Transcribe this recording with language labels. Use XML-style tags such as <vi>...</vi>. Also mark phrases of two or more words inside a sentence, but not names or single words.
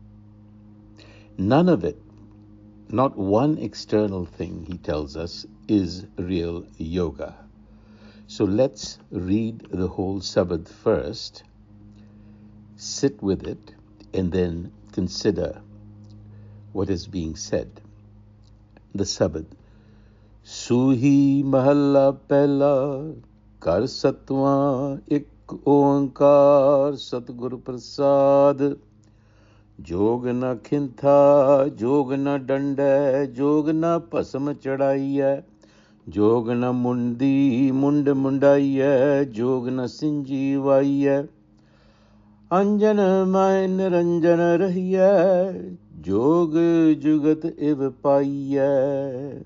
<en>None of it, not one external thing, he tells us, is real yoga. So let's read the whole Sabbath first, sit with it, and then consider what is being said. The Sabbath.</en> <pa>ਸੂਹੀ ਮਹਲਾ ਪਹਿਲਾ, ਕਰ ਸਤਵਾ, ਇਕ ਓਅੰਕਾਰ, ਸਤਿਗੁਰ ਪ੍ਰਸਾਦਿ. ਜੋਗ ਨ ਖਿੰਥਾ, ਜੋਗ ਨ ਡੰਡੇ, ਜੋਗ ਨ ਪਸਮ ਚੜਾਈਐ, ਜੋਗ ਨ ਮੁੰਦੀ, ਮੂੰਡ ਮੁੰਡਾਈਐ, ਜੋਗ ਨ ਸਿੰਙੀ ਵਾਈਐ. ਅੰਜਨ ਮੈਂ ਰੰਜਨ ਰਹੀਐ, ਜੋਗ ਜੁਗਤ ਇਵ ਪਾਈਐ.</pa>